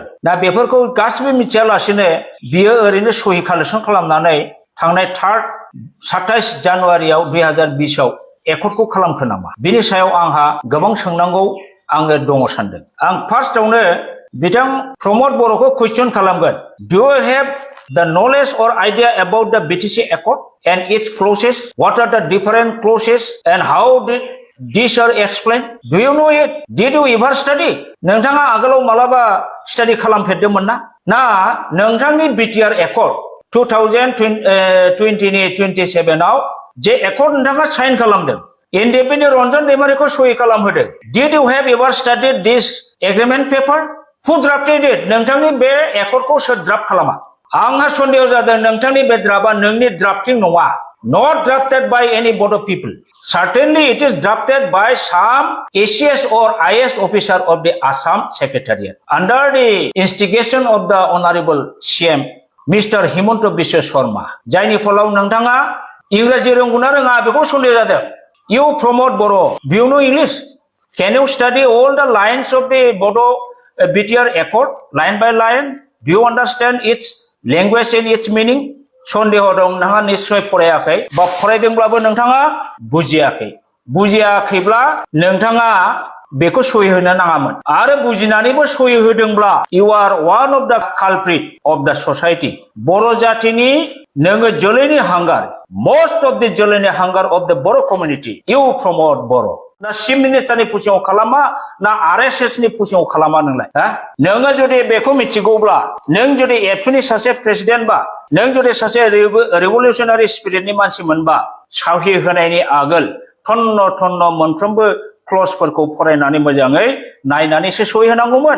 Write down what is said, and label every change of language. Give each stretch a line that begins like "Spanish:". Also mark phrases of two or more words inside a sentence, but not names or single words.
Bodo: दा बेफोरखौ गासिबो मिथियालासिनो बियो ओरैनो सहि कालेक्सन खालामनानै थांनाय 27 जानुवारियाव 2020 आव एकर्डखौ खालामखो नामा? बिनि सायाव आंहा गोबां सोंनांगौ आङो दङ सानदों। आं फार्स्टआवनो बिथां प्रमोद बर'खौ कुइसन खालामगोन।
English: do you have the knowledge or idea about the BTC Accord and its clauses? What are the different clauses and how these are explained? Do you know it? Did you ever study?
Bodo: नोंथाङा आगोलाव मालाबा स्टाडि खालामफेरदोंमोन ना? ना नोंथांनि BTR Accord 2027 आव जे एकर्ड नोंथाङा साइन खालामदों, इन्डिपेन्डेन्ट रन्जन दैमारिखौ सहि खालामहोदों।
English: Did you have ever studied this agreement paper? Who drafted it? नोंथांनि बे एकर्डखौ सोर ड्राफ्ट खालामा? आंहा सन्देह जादों नोंथांनि बे ड्राफ्टआ नोंनि ड्राफ्टिं नङा। Not drafted by any Bodo people. Certainly it is drafted by some ACS or IS officer of the Assam Secretariat under the instigation of the Honorable CEM Mr. Himanta Biswa Sharma.
Bodo: जायनि फलाव नोंथाङा इंराजि रोंगौना रोङा बेखौ सन्देह जादों।
English: You Pramod Boro, do you know English? Can you study all the lines of the Bodo BTR Accord line by line? Do you understand its language and its meaning?
Bodo: सन्देह दं नोंथाङा निश्चय फरायाखै बा फरायदोंब्लाबो नोंथाङा बुजियाखै। बुजियाखैब्ला नोंथाङा बेखौ सहि होनो नाङामोन आरो बुजिनानैबो सहि होदोंब्ला
English: you are one of the culprit of the society.
Bodo: बर' जातिनि नोङो जोलैनि हांगार,
English: most of the
Bodo: जोलैनि हांगार
English: of the Boro community. You promote Boro.
Bodo: ना चिफ मिनिस्टारनि पुसिङाव खालामा ना आरएसएसनि पुसिङाव खालामा नोंलाय? नोङो जुदि बेखौ मिथिगौब्ला, नों जुदि एबसुनि सासे प्रेसिडेन्ट बा, नों जुदि सासे रिभलिउसनारि स्पिरिटनि मानसिमोनबा, साहि होनायनि आगोल थन्न मोनफ्रोमबो क्लजफोरखौ फरायनानै मोजाङै नायनानैसो सहि होनांगौमोन।